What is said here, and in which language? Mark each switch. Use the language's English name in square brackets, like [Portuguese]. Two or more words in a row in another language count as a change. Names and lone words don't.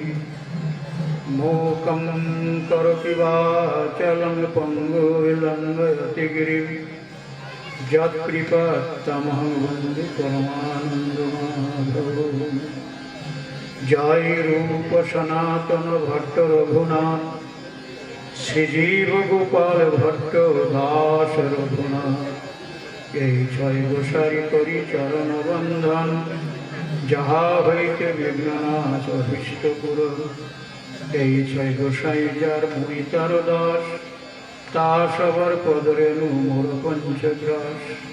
[Sanskrit] मूकं करोति वाचालं पङ्गुर्लङ्घयति गिरिं यत्कृपात्तमहं वन्दे परमानन्दमाधवं। [Bangla] जय रूप सनातन भट्ट रघुनाथ श्रीजीव गोपाल भट्ट दास रघुनाथ এই ছয় গোসারি করি চরণ বন্ধন যাহা হইতে বিঘ্ননাশ অভীষ্ট পুর। এই ছয় গোসাই যার মুই তার দাস তা সবার পদরেণু মোর পঞ্চগ্রাস।